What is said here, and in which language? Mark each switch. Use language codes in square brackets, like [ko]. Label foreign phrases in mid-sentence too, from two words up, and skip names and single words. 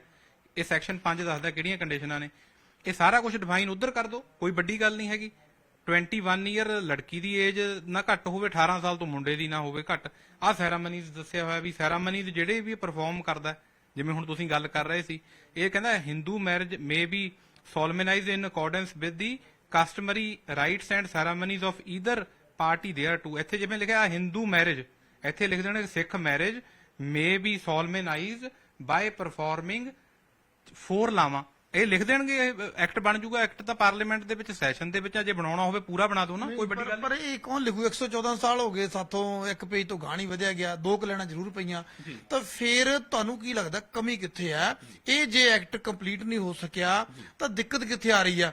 [pa] ਇਹ ਸੈਕਸ਼ਨ 5 ਦੱਸਦਾ ਕਿਹੜੀਆਂ ਕੰਡੀਸ਼ਨਾਂ ਨੇ। ਇਹ ਸਾਰਾ ਕੁਝ ਡਿਫਾਈਨ ਉਧਰ ਕਰ ਦੋ, ਕੋਈ ਵੱਡੀ ਗੱਲ ਨਹੀਂ ਹੈਗੀ। 21 ਈਅਰ ਲੜਕੀ ਦੀ ਏਜ ਨਾ ਘੱਟ ਹੋਵੇ, 18 ਸਾਲ ਤੋਂ ਮੁੰਡੇ ਦੀ ਨਾ ਹੋਵੇ ਘੱਟ। ਆਹ ਸੈਰਾਮਨੀਜ਼ ਦੱਸਿਆ ਹੋਇਆ ਵੀ ਸੈਰਾਮਨੀਜ਼ ਜਿਹੜੇ ਵੀ ਪਰਫਾਰਮ ਕਰਦਾ, ਜਿਵੇਂ ਹੁਣ ਤੁਸੀਂ ਗੱਲ ਕਰ ਰਹੇ ਸੀ, ਇਹ ਕਹਿੰਦਾ [en] Hindu marriage may be solemnized in accordance with the customary rites and ceremonies of either party thereto। [pa] ਇੱਥੇ ਜਿਵੇਂ ਲਿਖਿਆ [en] Hindu marriage, [pa] ਇੱਥੇ ਲਿਖ ਦੇਣਗੇ [en] Sikh marriage may be solemnized by performing [pa] 4 ਲਾਵਾਂ। ਇਹ ਲਿਖ ਦੇਣਗੇ, ਐਕਟ ਬਣ ਜੂਗਾ। ਐਕਟ ਤਾਂ ਪਾਰਲੀਮੈਂਟ ਦੇ ਵਿੱਚ ਸੈਸ਼ਨ ਦੇ ਵਿੱਚ ਜੇ ਬਣਾਉਣਾ ਹੋਵੇ ਪੂਰਾ ਬਣਾ ਦੋ ਨਾ, ਕੋਈ ਵੱਡੀ ਗੱਲ। ਪਰ ਇਹ ਕੌਣ ਲਿਖੂ? 114 ਸਾਲ ਹੋ ਗਏ ਸਾਥੋਂ, ਇੱਕ ਪੇਜ ਤੋਂ ਗਾਣੀ ਵਧਿਆ ਗਿਆ, 2 ਕਲੈਣਾ ਜ਼ਰੂਰ ਪਈਆਂ, ਤਾਂ ਫਿਰ ਤੁਹਾਨੂੰ ਕੀ ਲੱਗਦਾ ਕਮੀ ਕਿੱਥੇ ਹੈ? ਇਹ ਜੇ [en] act complete [pa] ਨਹੀਂ ਹੋ ਸਕਿਆ ਤਾਂ ਦਿੱਕਤ ਕਿੱਥੇ ਆ ਰਹੀ ਆ?